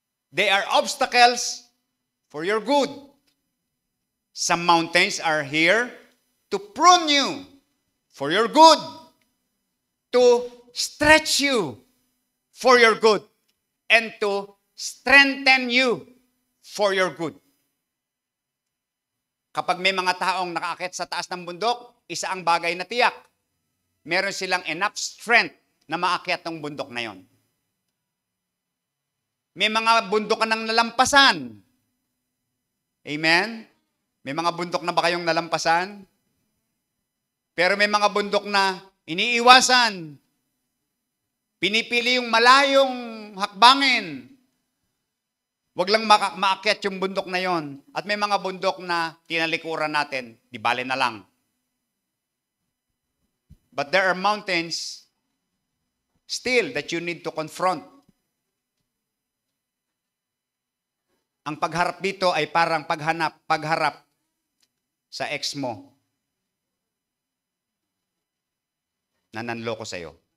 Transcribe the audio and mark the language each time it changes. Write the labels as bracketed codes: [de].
[en] They are obstacles for your good. Some mountains are here to prune you for your good, to stretch you for your good, and to strengthen you for your good. [tl] Kapag may mga taong nakaakyat sa taas ng bundok, isa ang bagay na tiyak. Meron silang [en] enough strength [tl] na maakyat ng bundok na yon. May mga bundok ka nang nalampasan. Amen? May mga bundok na ba kayong nalampasan? Pero may mga bundok na iniiwasan. Pinipili yung malayong hakbangin. Wag lang maakyat yung bundok na yon. At may mga bundok na tinalikuran natin, di bale na lang. [en] But there are mountains still that you need to confront. [tl] Ang pagharap dito ay parang pagharap sa ex mo na nanloko sa'yo.